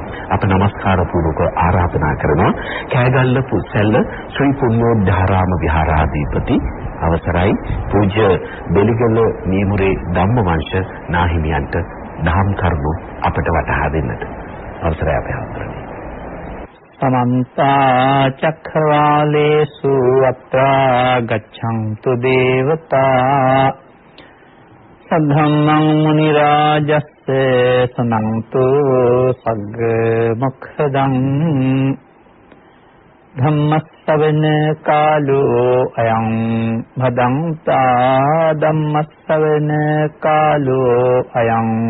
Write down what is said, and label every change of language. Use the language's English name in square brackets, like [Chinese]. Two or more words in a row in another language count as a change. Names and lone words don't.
[Sinhala] අප নমස්කාර පූර්වක ආරාධනා කරනවා කෑගල්ල පුස්සැල්ල ශ්‍රී පුණ්‍යෝදයාරාම විහාරාධිපති අවසරයි පූජ්‍ය බෙලිගල මීමුරේ ධම්මවංශ නාහිමියන්ට දහම් කරුණු අපට වටහා දෙන්නට. අවසරයි අපේ හඳුරන්නේ. [Pali] समन्ता चक्रवालेषु अत्रा गच्छन्तु देवता सद्धम्मं मुनिराजस्य सुनन्तु सग्ग मुखदं धम्मස්සවන කාලෝ අයං භදංතා ධම්මස්සවන කාලෝ අයං